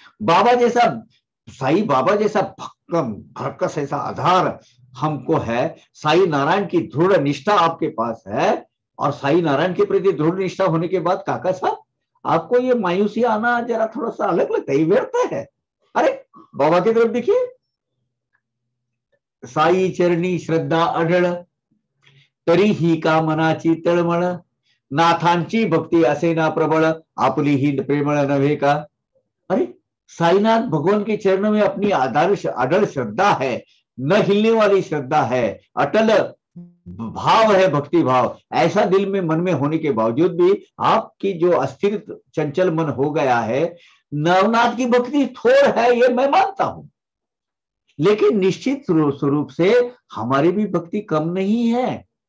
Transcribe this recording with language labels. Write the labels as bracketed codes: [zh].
[hi] बाबा जैसा, साई बाबा जैसा भक्कस ऐसा आधार हमको है, साई नारायण की दृढ़ निष्ठा आपके पास है, और साई नारायण के प्रति दृढ़ निष्ठा होने के बाद काका साहब आपको ये मायूसी आना जरा थोड़ा सा अलग लगता है, व्यर्थ है। अरे बाबा की तरफ देखिए, [mr] साई चरणी श्रद्धा अढळ, तरी ही का मनाची तळमळ, नाथांची भक्ती असे ना प्रबळ, आपली ही प्रेमळ नव्हे का। [hi] अरे साईनाथ भगवान के चरणों में अपनी अडल श्रद्धा है, न हिलने वाली श्रद्धा है, अटल भाव है, भक्ति भाव, ऐसा दिल में मन में होने के बावजूद भी आपकी जो अस्थिर चंचल मन हो गया है, नवनाथ की भक्ति थोड़ है ये मैं मानता हूं, लेकिन निश्चित स्वरूप से हमारी भी भक्ति कम नहीं है।